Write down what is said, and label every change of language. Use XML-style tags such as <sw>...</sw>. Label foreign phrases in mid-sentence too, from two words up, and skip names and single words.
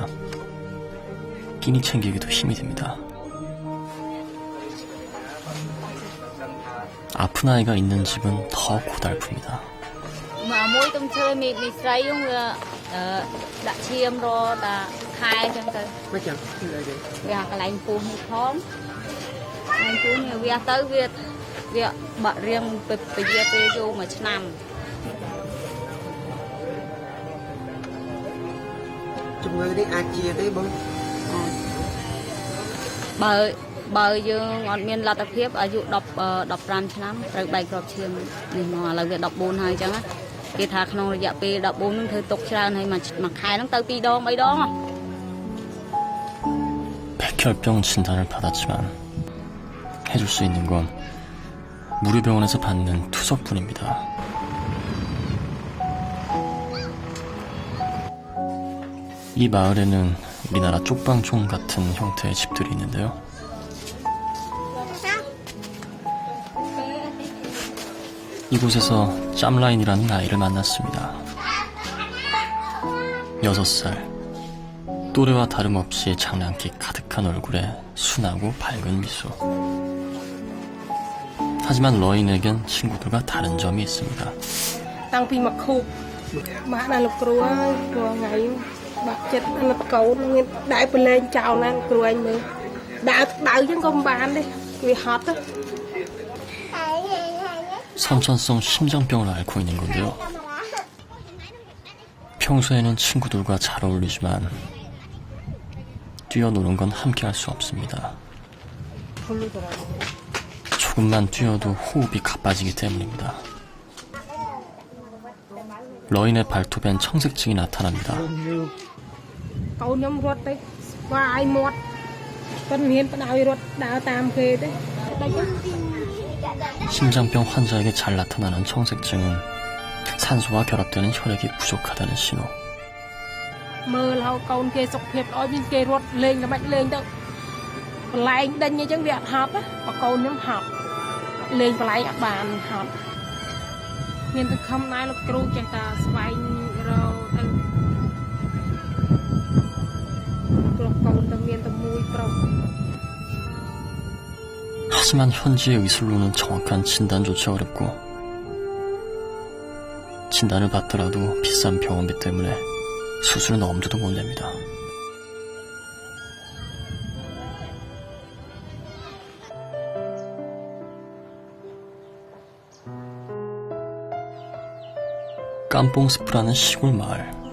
<ko>끼니 챙기기도 힘이 듭니다. 아픈 아이가 있는 집은 더 고달픕니다.</ko> <km>មួយទុំឈើមីស្រីហ្នឹងវាដាក់ឈាមរតាខែអញ្ចឹងទៅមិនចឹងវាកន្លែងពោះនេះផងកន្លែងពោះនេះវាទៅវាបាក់រៀងពជាពេលចូលមួយឆ្នាំ ជំងឺនេះអាចជាទេបង បើយើងអត់មានលទ្ធភាពអាយុ10 15ឆ្នាំត្រូវបែកគ្រាប់ឈាមនេះមកឥឡូវវា14ហើយអញ្ចឹងគេថាក្នុងរយៈពេល14ហ្នឹងធ្វើទុកច្រើនហើយមួយខែហ្នឹងទៅ2ដង 3 ដង</km> <ko>백혈병 진단을 받았지만 해줄 수 있는 건 무료병원에서 받는 투석뿐입니다. 이 마을에는 우리나라 쪽방촌 같은 형태의 집들이 있는데요. 이곳에서 짬라인이라는 아이를 만났습니다. 6살. 또래와 다름없이 장난기 가득한 얼굴에 순하고 밝은 미소. 하지만 러인에겐 친구들과 다른 점이 있습니다.</ko> <km>តាំងពីមកខូបមកណាលោកគ្រូហើយព្រោះថ្ងៃបាក់ចិត្តអាណិតកូនមានដែរប្រឡែងចោលណាគ្រូឯងមើលដាក់ដៅចឹងក៏មិនបានទេវាហត់ទៅ</km> <ko>선천성 심장병을 앓고 있는 건데요. 평소에는 친구들과 잘 어울리지만 뛰어노는 건 함께 할 수 없습니다. 조금만 뛰어도 호흡이 가빠지기 때문입니다. 러인의 발톱엔 청색증이 나타납니다. 심장병 환자에게 잘 나타나는 청색증은 산소와 결합되는 혈액이 부족하다는 신호.</ko> <km>មើលហើយកូនគេសុខភាពល្អវិញគេរត់លេងល្មិចលេងទៅបន្លែងដេញអញ្ចឹងវាអត់ហត់បើកូនខ្ញុំហត់លេងបន្លែងអត់បានហត់មានតែខំណែលោកគ្រូចេះតែស្វែងរកទៅព្រោះកូនតែមានតែមួយប្រុស</km> <ko>하지만 현지의 의술로는 정확한 진단조차 어렵고 진단을 받더라도 비싼 병원비 때문에 수술은 엄두도 못 냅니다. 깜뽕스프라는 시골 마을.</ko>